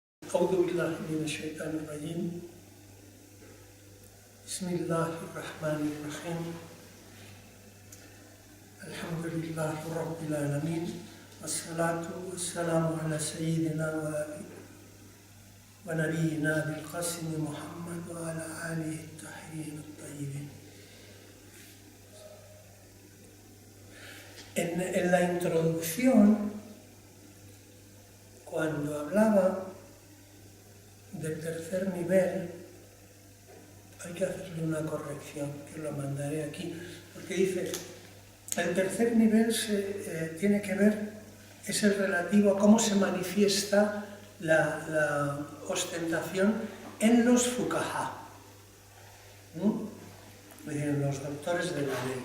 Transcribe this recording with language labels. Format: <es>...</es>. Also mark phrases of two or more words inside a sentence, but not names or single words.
<ar>أعوذ بالله من الشيطان الرجيم بسم الله الرحمن الرحيم الحمد لله رب العالمين والصلاة والسلام على سيدنا ونبينا بالقاسم محمد وعلى آله الطاهرين الطيبين.</ar> <es>En la introducción, cuando hablaba del tercer nivel, hay que hacerle una corrección, que lo mandaré aquí, porque dice, el tercer nivel tiene que ver, es el relativo a cómo se manifiesta la ostentación en los fuqaha, en los doctores de la ley.</es>